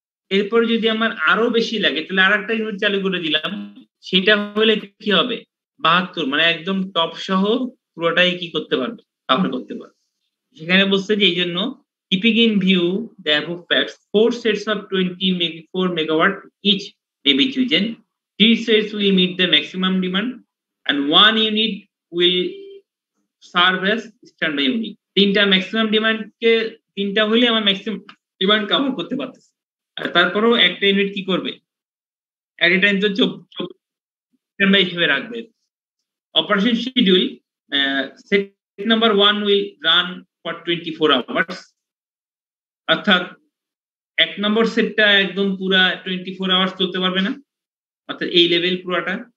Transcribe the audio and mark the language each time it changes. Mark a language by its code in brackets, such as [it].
[bn] এরপরে যদি আমার আরো বেশি লাগে, তাহলে আর একটা ইউনিট চালু করে দিলাম, সেটা হলে কি হবে, 72, মানে একদম টপ সহ পুরোটাই কি করতে পারবে, কভার করতে পারবে। সেখানে বলছে যে এই জন্য [en] keeping in view the above facts, 4 sets of 24 megawatt each may be chosen. 3 sets will meet the maximum demand and 1 unit will serve as standby unit। [bn] 3টা ম্যাক্সিমাম ডিমান্ড কে, 3টা হলে আমার ম্যাক্সিমাম ডিমান্ড কভার করতে পারতেছে, আর তারপরেও একটা unit কি করবে, এট এ টাইম তো স্ট্যান্ডবাই হিসেবে রাখবে। Operation schedule, [en] set number 1 will run for 24 hours, [bn] অর্থাৎ 1 নম্বর সেটটা একদম পুরা 24 আওয়ার্স চলতে পারবে না, অর্থাৎ এই লেভেল পুরাটা।